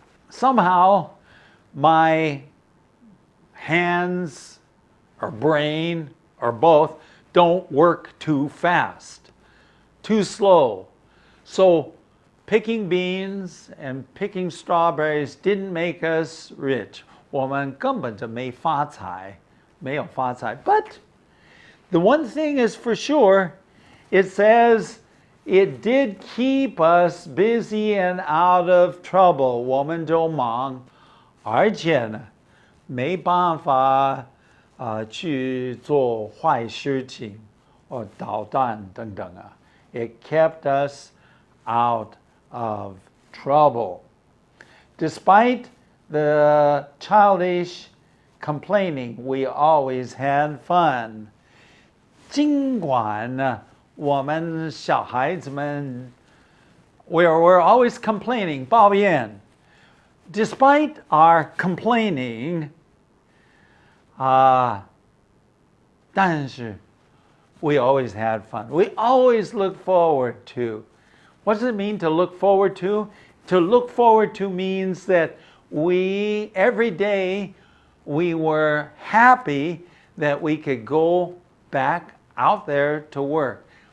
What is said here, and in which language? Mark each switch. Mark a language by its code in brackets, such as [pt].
[en] Somehow my hands or brain or both don't work too fast, too slow. So picking beans and picking strawberries didn't make us rich. [zh] 我们根本就没发财，没有发财. [en] But the one thing is for sure, it says it did keep us busy and out of trouble. [zh] 我们就忙，而且呢，没办法去做坏事情或捣蛋等等啊。 [en] It kept us out of trouble. Despite the childish complaining, we always had fun. [zh] 尽管我们小孩子们 [en] we're always complaining, [zh] 抱怨. [en] Despite our complaining, [zh] 但是 [en] we always had fun. We always look forward to. What does it mean to look forward to? To look forward to means that every day, we were happy that we could go back out there to work.